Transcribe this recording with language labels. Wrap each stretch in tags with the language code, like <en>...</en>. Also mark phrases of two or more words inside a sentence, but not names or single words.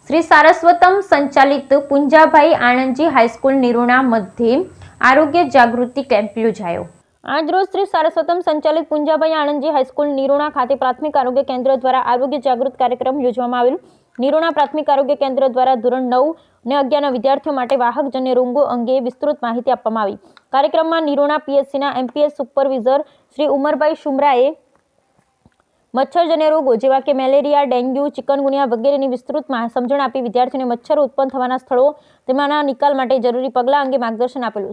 <gu>શ્રી સારસ્વતમ સંચાલિત પુંજાભાઈ આનંદજી હાઈસ્કૂલ નિરોણા મધ્ય આરોગ્ય જાગૃતિ કેમ્પ યોજાયો। આજ રોજ શ્રી સારસ્વતમ સંચાલિત પુંજાભાઈ આનંદજી હાઈસ્કૂલ નિરોણા ખાતે પ્રાથમિક આરોગ્ય કેન્દ્ર દ્વારા આરોગ્ય જાગૃત કાર્યક્રમ યોજવામાં આવેલ। નિરોણા પ્રાથમિક આરોગ્ય કેન્દ્ર દ્વારા ધોરણ 9 અને 11 ના વિદ્યાર્થીઓ માટે વાહકજન્ય રોગો અંગે વિસ્તૃત માહિતી આપવામાં આવી। કાર્યક્રમમાં નિરોણા પીએચસીના એમપીએસ સુપરવિઝર શ્રી ઉમરભાઈ શુમરાએ મચ્છરજન્ય રોગો જેવા કે મેલેરિયા, ડેન્ગ્યુ, ચિકનગુનિયા વગેરેની વિસ્તૃત સમજણ આપી વિદ્યાર્થીઓને મચ્છરો ઉત્પન્ન થવાના સ્થળો તેમાંના નિકાલ માટે જરૂરી પગલાં અંગે માર્ગદર્શન આપેલું।</gu>